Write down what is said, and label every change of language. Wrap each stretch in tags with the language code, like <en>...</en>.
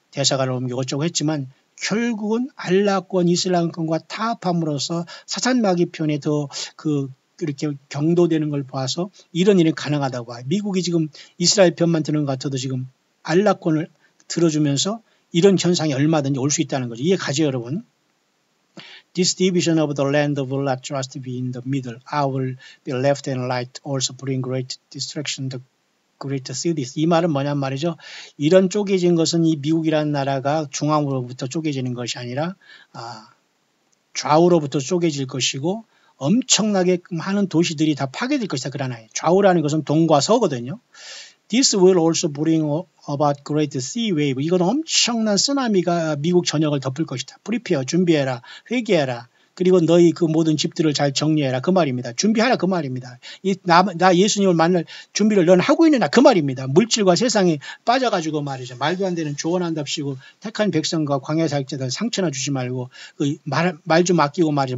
<ko>대사관을 옮기고 어쩌고 했지만 결국은 알라권 이슬람권과 타협함으로써 사탄 마귀 편에 더 이렇게 경도되는 걸 봐서 이런 일이 가능하다고 봐요. 미국이 지금 이스라엘 편만 드는 것 같아도 지금 알라권을 들어주면서 이런 현상이 얼마든지 올 수 있다는 거죠. 이해 가죠, 여러분?</ko> <en>This division of the land will not just be in the middle. I will be left and right also bring great destruction to great cities.</en> <ko>이 말은 뭐냔 말이죠. 이런 쪼개진 것은 이 미국이라는 나라가 중앙으로부터 쪼개지는 것이 아니라 좌우로부터 쪼개질 것이고 엄청나게 많은 도시들이 다 파괴될 것이다. 그러나요. 좌우라는 것은 동과 서거든요.</ko> <en>This will also bring about great sea wave.</en> <ko>이건 엄청난 쓰나미가 미국 전역을 덮을 것이다. Prepare, 준비해라, 회개해라. 그리고 너희 그 모든 집들을 잘 정리해라. 그 말입니다. 준비하라. 그 말입니다. 나 예수님을 만날 준비를 넌 하고 있느냐. 그 말입니다. 물질과 세상에 빠져가지고 말이죠. 말도 안 되는 조언한답시고 택한 백성과 광야 사역자들 상처나 주지 말고 말 좀 아끼고 말이죠.</ko>